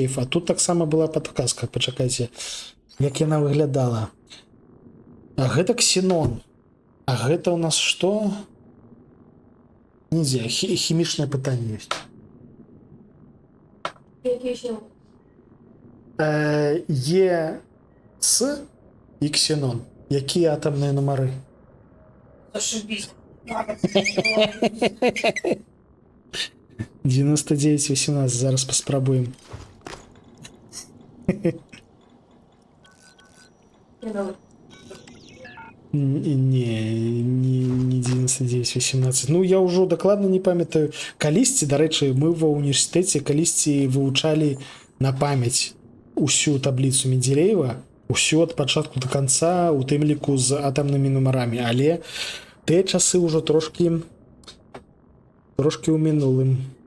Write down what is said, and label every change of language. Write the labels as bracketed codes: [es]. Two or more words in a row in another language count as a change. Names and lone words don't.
[be] А тут таксама была падказка. Пачакайце, як яна выглядала. А гэта ксенон. А гэта у нас што? Нельзя, хімічнае пытанне ёсць. ЕС і Ксенон. [uk] Які атомні номери? Зашибись. 99-18, зараз поспробуємо. Не 99-18. [be] Ну, я ўжо дакладна не памятаю. Калісьці, дарэчы, мы ва універсітэце калісьці вывучалі на памяць усю табліцу Менделеева, усё ад пачатку до канца, у тым ліку з атамнымі нумарамі, але тыя часы ўжо трошкі ў мінулым.